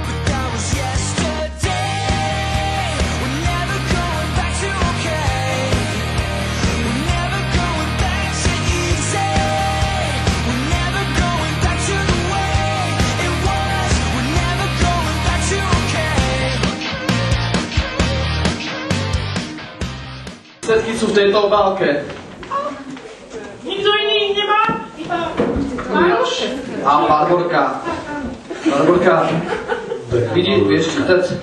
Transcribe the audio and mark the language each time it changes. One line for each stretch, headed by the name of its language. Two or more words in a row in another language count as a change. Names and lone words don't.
English: But that was yesterday. We're never going back to okay. We're never going back to easy. We're never going back to the way it was. We're never going back to okay.
Slovak: Všetky sú v tejto obálke. Nikto iný nemá? Iba Maroš? A Barborka. Barborka, vieš čítať?